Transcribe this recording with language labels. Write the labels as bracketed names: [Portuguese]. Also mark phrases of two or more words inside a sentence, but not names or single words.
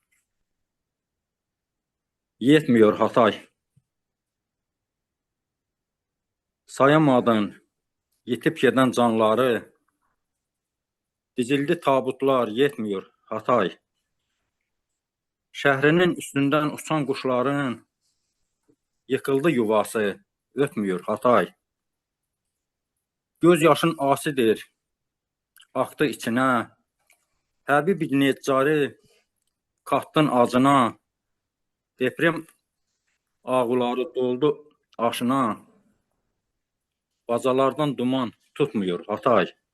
[Turkish] Yetmiyor Hatay, sayamadın [Azerbaijani] yitib gedən canları, [Turkish] dizildi tabutlar, yetmiyor Hatay. [Azerbaijani] Şəhrinin üstündən uçan quşların [Turkish] yıkıldı yuvası, ötmüyor Hatay. Göz yaşın asidir, aktı içine, Həbib ibn Neccari kattın acına, deprem ağuları doldu aşına, bacalardan duman tutmuyor Hatay.